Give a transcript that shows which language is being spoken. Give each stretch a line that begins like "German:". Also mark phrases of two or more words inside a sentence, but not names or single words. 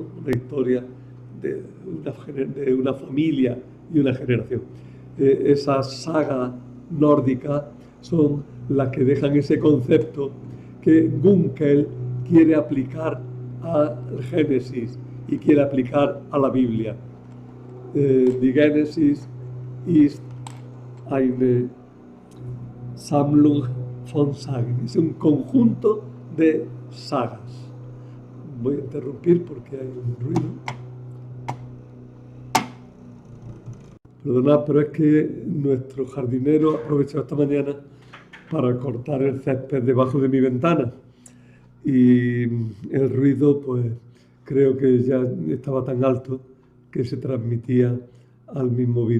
Spanish: Una historia de una familia y una generación. Esas sagas nórdicas son las que dejan ese concepto que Gunkel quiere aplicar al Génesis y quiere aplicar a la Biblia.
German: Die Genesis ist eine Sammlung von Sagen.
Spanish: Es un conjunto de sagas. Voy a interrumpir porque hay un ruido. Perdonad, pero es que nuestro jardinero aprovechó esta mañana para cortar el césped debajo de mi ventana y el ruido, pues creo que ya estaba tan alto que se transmitía al mismo vídeo.